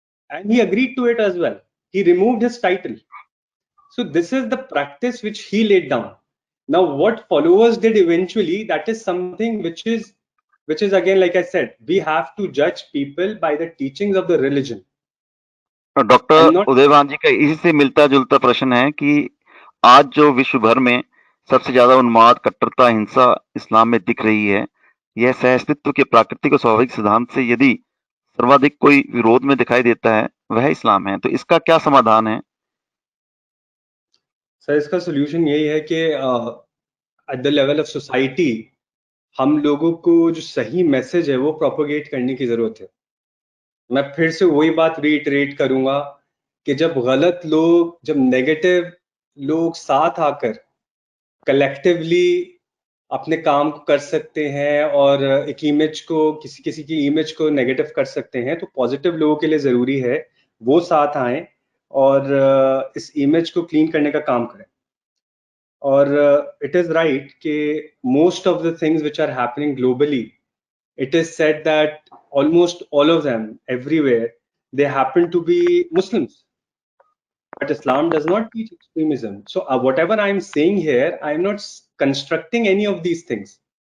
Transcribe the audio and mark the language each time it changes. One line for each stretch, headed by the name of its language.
English: And he agreed to it as well. He removed his title. So this is the practice which he laid down. Now, what followers did eventually, that is something which is again, like I said, we have to judge people by the teachings of the religion.
Hindi: Doctor Udaybhan जी का इसी से मिलता जुलता प्रश्न है कि आज जो विश्व भर में सबसे ज्यादा उन्माद, कट्टरता, हिंसा इस्लाम में दिख रही है, यह सहअस्तित्व के प्राकृतिक और स्वाभाविक सिद्धांत से यदि सर्वाधिक कोई विरोध में दिखाई देता है, वह इस्लाम है। तो इसका क्या समाधान है? सर, इसका सोल्यूशन यही है कि
English: at the level of society
Hindi: हम लोगों को जो सही मैसेज है वो प्रोपोगेट करने की जरूरत है। मैं फिर से वही बात रीइटरेट करूंगा कि जब गलत लोग, जब नेगेटिव लोग साथ आकर कलेक्टिवली अपने काम को कर सकते हैं और एक इमेज को, किसी की इमेज को नेगेटिव कर सकते हैं, तो पॉजिटिव लोगों के लिए जरूरी है वो साथ आए और इस इमेज को क्लीन करने का काम करें।
English: और it is right कि most of the things which are happening globally, it is said that almost all of them everywhere, they happen to be Muslims. but Islam does not teach extremism. So whatever I'm saying here, I'm not constructing any of these things.